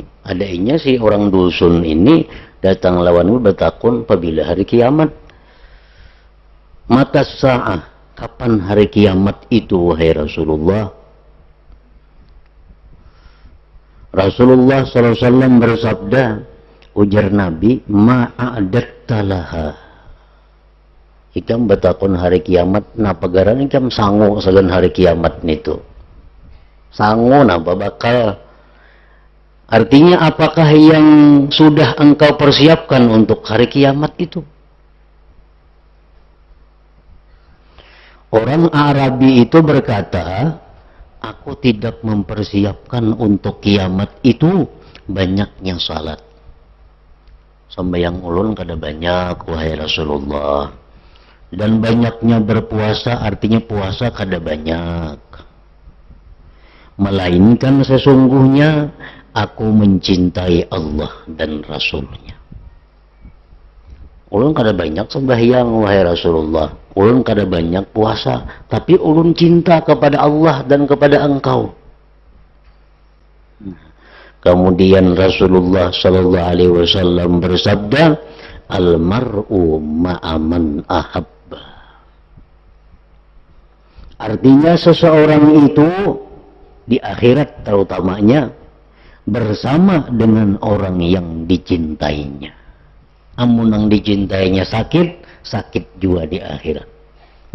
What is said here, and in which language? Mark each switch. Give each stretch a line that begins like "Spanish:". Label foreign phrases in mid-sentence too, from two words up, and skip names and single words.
Banjar: Adanya si orang dusun ini datang lawanmu bertakun apabila hari kiamat.
Arabic: Mata sa'ah,
Indonesian: kapan hari kiamat itu wahai Rasulullah? Rasulullah SAW bersabda, ujar Nabi,
Arabic: ma'adatta laha.
Banjar: Ikam bertakun hari kiamat, napa garan ikam sangu sagan hari kiamat nitu. Sangu napa bakal.
Indonesian: Artinya apakah yang sudah engkau persiapkan untuk hari kiamat itu? Orang Arabi itu berkata, aku tidak mempersiapkan untuk kiamat itu banyaknya salat.
Banjar: Sembahyang ulun kada banyak wahai Rasulullah.
Indonesian: Dan banyaknya berpuasa artinya puasa kada banyak. Melainkan sesungguhnya aku mencintai Allah dan Rasulnya.
Banjar: Ulun kada banyak sembahyang wahai Rasulullah. Ulun kada banyak puasa, tapi ulun cinta kepada Allah dan kepada engkau.
Indonesian: Kemudian Rasulullah
Arabic: sallallahu alaihi wasallam
Indonesian: bersabda,
Arabic: al-mar'u ma'aman ahabba.
Indonesian: Artinya seseorang itu di akhirat terutamanya bersama dengan orang yang dicintainya. Amun yang dicintainya sakit, sakit juga di akhirat.